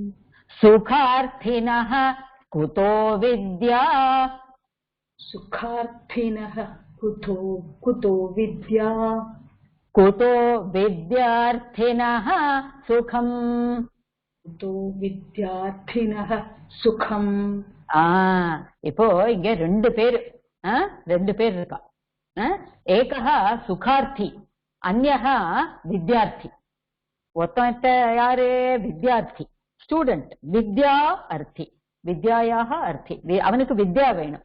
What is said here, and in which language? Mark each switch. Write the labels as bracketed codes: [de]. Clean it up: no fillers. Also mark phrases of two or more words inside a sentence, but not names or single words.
[sa] सुखार्थिनः कुतो विद्या. सुखार्थिनः कुतो विद्या. कुतो विद्यार्थिनः सुखम्. कुतो विद्यार्थिनः सुखम्. [ta] இப்போ இங்க ரெண்டு பேர் இருக்கா. [sa] एकः सुखार्थी, अन्यः विद्यार्थी. [ta] ஒருத்த யாரு? வித்யார்த்தி, ஸ்டூடெண்ட். [sa] विद्या अर्थी, [ta] வித்யாயாக அர்த்தி, அவனுக்கு வித்யா வேணும்.